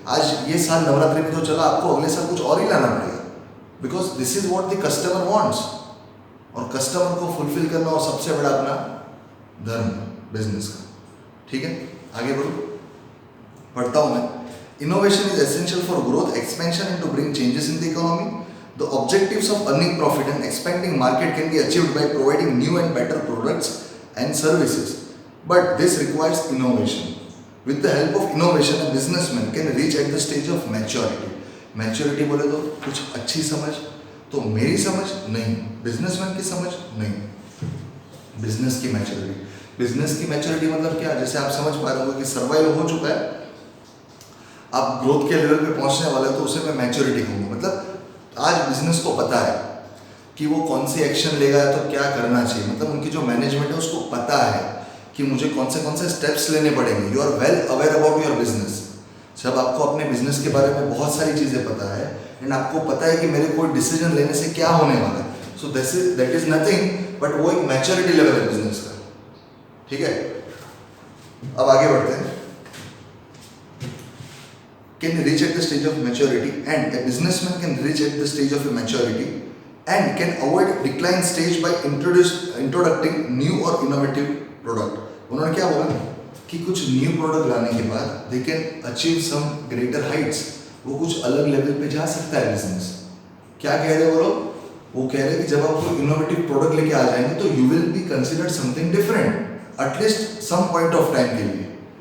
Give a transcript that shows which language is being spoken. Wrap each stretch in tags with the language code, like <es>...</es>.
<hi>आज ये साल नवरात्रि में तो चला, आपको अगले साल कुछ और ही लाना पड़ेगा,</hi> <en>Because this is what the customer wants.</en> <hi>और कस्टमर को फुलफिल करना और सबसे बड़ा अपना धर्म बिजनेस का, ठीक है। आगे बढ़ो, पढ़ता हूँ मैं।</hi> <en>Innovation is essential for growth, expansion and to bring changes in the economy. The objectives of earning profit and expanding market can be achieved by providing new and better products and services. But this requires innovation. With the help of innovation, a businessman can reach at the stage of maturity.</en> <hi>Maturity बोले तो कुछ अच्छी समझ, तो मेरी समझ नहीं, businessman की समझ नहीं, बिजनेस की मैच्योरिटी। बिजनेस की मैच्योरिटी मतलब क्या? जैसे आप समझ पा रहे हो कि सर्वाइव हो चुका है, आप ग्रोथ के लेवल पे पहुंचने वाले हो, तो उसे मैं मैच्योरिटी कहूँगा। मतलब आज बिजनेस को पता है कि वो कौन सी एक्शन लेगा तो क्या करना चाहिए, मतलब उनकी जो मैनेजमेंट है उसको पता है कि मुझे कौन से स्टेप्स लेने पड़ेंगे।</hi> <en>You are well aware about your business.</en> <hi>जब आपको अपने बिजनेस के बारे में बहुत सारी चीज़ें पता है एंड आपको पता है कि मेरे कोई डिसीजन लेने से क्या होने वाला है,</hi> <en>so that is nothing but</en> <hi>वो एक मैच्योरिटी लेवल है बिजनेस का, ठीक है। अब आगे बढ़ते हैं।</hi> <en>Can reach at the stage of maturity, and a businessman can reach at the stage of maturity and can avoid decline stage by introducing new or innovative product.</en> <hi>उन्होंने क्या बोला कि कुछ न्यू प्रोडक्ट लाने के बाद</hi> <en>they can achieve some greater heights,</en> <hi>वो कुछ अलग लेवल पे जा सकता है बिजनेस। क्या कह रहे हो लोग? वो कह रहे हैं कि जब आप कोई इनोवेटिव प्रोडक्ट लेके आ जाएंगे तो</hi> <en>you will be considered something different at least some point of time</en> <hi>के लिए।</hi>